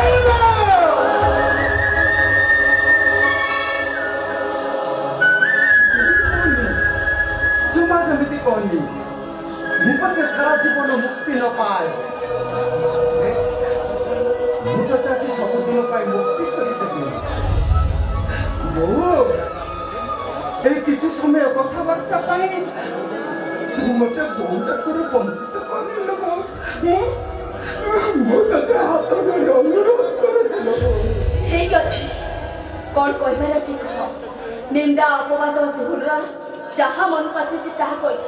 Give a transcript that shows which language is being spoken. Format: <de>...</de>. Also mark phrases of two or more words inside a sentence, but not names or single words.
<or>ଜମା ସେମିତି କହନି। ମୁଁ ପଛେ ସାରା ଜୀବନ ମୁକ୍ତି ନ ପାଏ ମୁଁ ତତେ ଆଜି ସବୁଦିନ ପାଇଁ ମୁକ୍ତି କରିଦେବି। ବୋଉ</or> <bn>এই কিছু সময় কথাবার্তা পাই</bn> <or>ତୁ ମୋତେ ବୋଉ ଡାକରୁ ବଞ୍ଚିତ କରିଲୁ। ମୁଁ ତତେ ହାତ ଧରି ଅନୁରୋଧ କରୁଥିଲି। ଠିକ ଅଛି କ'ଣ କହିବାର ଅଛି କହ। ନିନ୍ଦା ଅପବାଦ ଘୃଣା ଯାହା ମନକୁ ଆସିଛି ତାହା କହିଛ।</or>